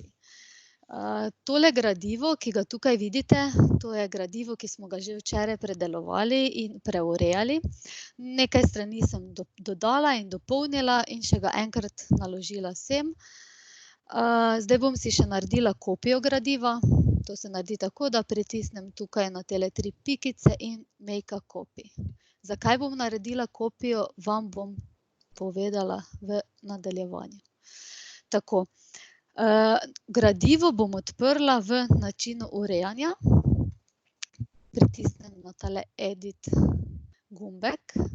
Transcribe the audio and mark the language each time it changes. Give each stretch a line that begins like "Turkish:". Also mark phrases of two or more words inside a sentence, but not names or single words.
Slovenian: Tole gradivo, ki ga tukaj vidite, to je gradivo, ki smo ga že včeraj predelovali in preurejali. Nekaj strani sem dodala in dopolnila in še ga enkrat naložila sem. Zdaj bom si še naredila kopijo gradiva. To se naredi tako, da pritisnem tukaj na tele 3 pikice in
English: make a copy.
Slovenian: Zakaj bom naredila kopijo, vam bom povedala v nadaljevanju. Tako. Gradivo bom odprla v načinu urejanja. Pritisnem na tale edit gumbek.